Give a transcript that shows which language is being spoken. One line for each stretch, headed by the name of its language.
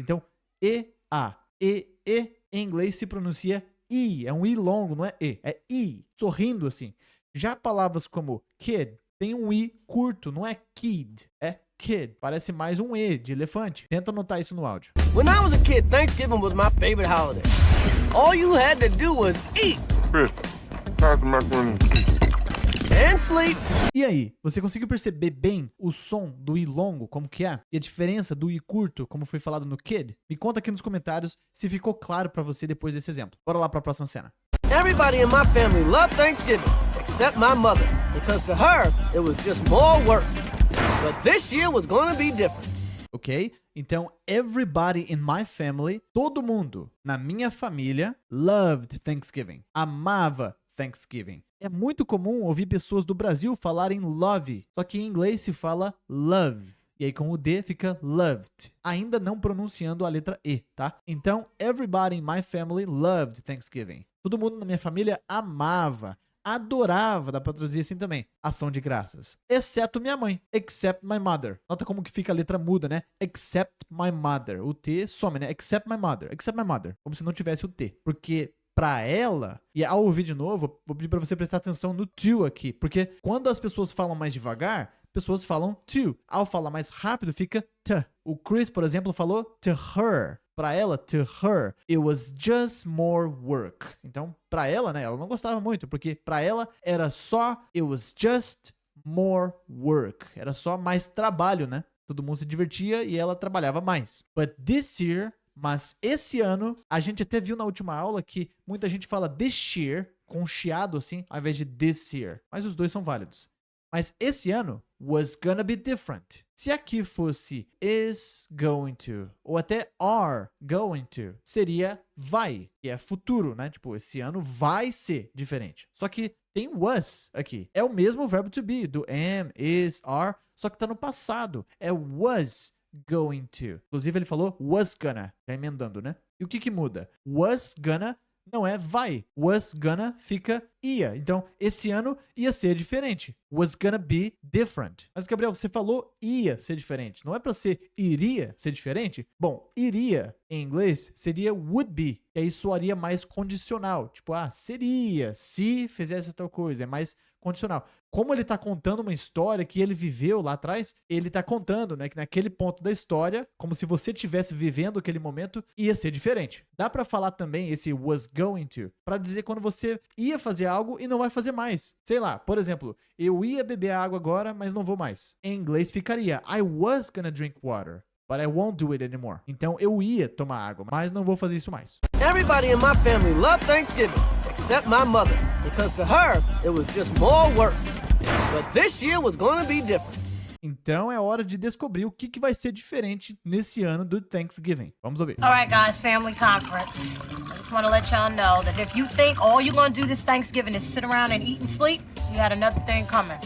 Portuguese: Então, EA, E. Em inglês se pronuncia I, é um I longo, não é E, é I, sorrindo assim. Já palavras como kid, tem um I curto, não é kid, é kid, parece mais um E de elefante. Tenta anotar isso no áudio.
English: When I was a kid, Thanksgiving was my favorite holiday. All you had to do was eat. Chris, pass the macaroni. And sleep.
Portuguese: E aí, você conseguiu perceber bem o som do I longo, como que é? E a diferença do I curto, como foi falado no kid? Me conta aqui nos comentários se ficou claro pra você depois desse exemplo. Bora lá pra próxima cena.
English: Everybody in my family loved Thanksgiving, except my mother, because to her, it was just more work. But this year was gonna be different.
Portuguese: Ok? Então,
English: everybody in my family,
Portuguese: todo mundo na minha família,
English: loved Thanksgiving,
Portuguese: amava Thanksgiving. É muito comum ouvir pessoas do Brasil falarem love, só que em inglês se fala love. E aí com o D fica loved, ainda não pronunciando a letra E, tá?
English: Então, everybody in my family loved Thanksgiving.
Portuguese: Todo mundo na minha família amava, adorava, dá pra traduzir assim também, ação de graças. Exceto minha mãe,
English: except my mother.
Portuguese: Nota como que fica a letra muda, né?
English: Except my mother.
Portuguese: O T some, né? Except my mother. Como se não tivesse o T. Porque pra ela, e ao ouvir de novo, vou pedir pra você prestar atenção no to aqui, porque quando as pessoas falam mais devagar, pessoas falam to. Ao falar mais rápido, fica t. O Chris, por exemplo, falou
English: to her.
Portuguese: Para ela,
English: to her, it was just more work.
Portuguese: Então, para ela, né, ela não gostava muito, porque para ela era só
English: it was just more work.
Portuguese: Era só mais trabalho, né? Todo mundo se divertia e ela trabalhava mais.
English: But this year,
Portuguese: mas esse ano, a gente até viu na última aula que muita gente fala this year, com um chiado assim, ao invés de this year. Mas os dois são válidos. Mas esse ano
English: was gonna be different.
Portuguese: Se aqui fosse is going to, ou até are going to, seria vai, que é futuro, né? Tipo, esse ano vai ser diferente. Só que tem was aqui. É o mesmo verbo to be, do am, is, are, só que tá no passado.
English: É was going to.
Portuguese: Inclusive ele falou was gonna, já emendando, né? E o que que muda? Was gonna não é vai. Was gonna fica ia. Então, esse ano ia ser diferente.
English: Was gonna be different.
Portuguese: Mas, Gabriel, você falou ia ser diferente. Não é pra ser iria ser diferente? Bom, iria em inglês seria would be. E aí soaria mais condicional. Tipo, seria se fizesse tal coisa. É mais condicional. Como ele tá contando uma história que ele viveu lá atrás, ele tá contando, né, que naquele ponto da história, como se você estivesse vivendo aquele momento, ia ser diferente. Dá pra falar também esse was going to, pra dizer quando você ia fazer algo e não vai fazer mais. Sei lá, por exemplo, eu ia beber água agora, mas não vou mais. Em inglês ficaria
English: I was gonna drink water, but I won't do it anymore.
Portuguese: Então eu ia tomar água, mas não vou fazer isso mais.
English: Everybody in my family loved Thanksgiving, except my mother, because to her, it was just more work. But this year was gonna be different.
Portuguese: Então é hora de descobrir o que vai ser diferente nesse ano do Thanksgiving. Vamos ouvir.
English: All right, guys, family conference. I just want to let y'all know that if you think all you're going to do this Thanksgiving is sit around and eat and sleep, you got another thing coming.